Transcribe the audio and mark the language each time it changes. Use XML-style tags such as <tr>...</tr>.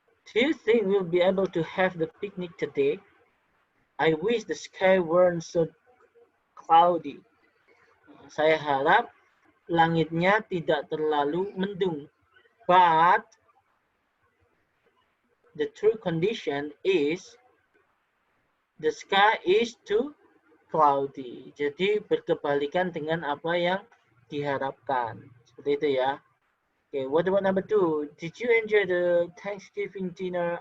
<en>Do you think we'll be able to have the picnic today? I wish the sky weren't so cloudy.</en> <id>Saya harap langitnya tidak terlalu mendung.</id> <en>But the true condition is the sky is too cloudy.</en> <id>Jadi berkebalikan dengan apa yang diharapkan. Seperti itu ya.</id> <en>Okay, what about number 2? Did you enjoy the Thanksgiving dinner?</en>